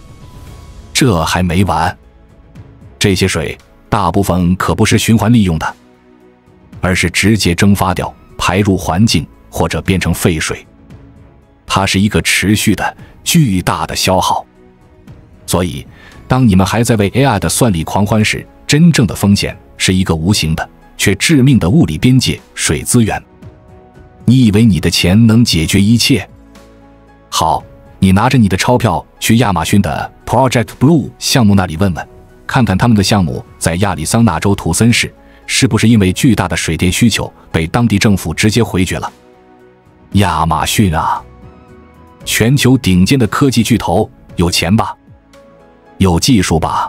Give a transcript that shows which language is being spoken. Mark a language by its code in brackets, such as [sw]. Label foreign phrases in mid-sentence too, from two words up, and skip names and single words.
[zh] 這還沒完，這些水大部分可不是循環利用的，而是直接蒸發掉，排入環境或者變成廢水。它是一個持續的巨大的消耗。所以當你們還在為 AI 的算力狂歡時，真正的風險是一個無形的卻致命的物理邊界——水資源。你以為你的錢能解決一切？好，你拿着你的鈔票去亞馬遜的 Project Blue 項目那裡問問，看看他們的項目在亞利桑那州圖森市是不是因為巨大的水電需求被當地政府直接回绝了。亞馬遜啊，全球頂尖的科技巨頭，有錢吧？有技術吧？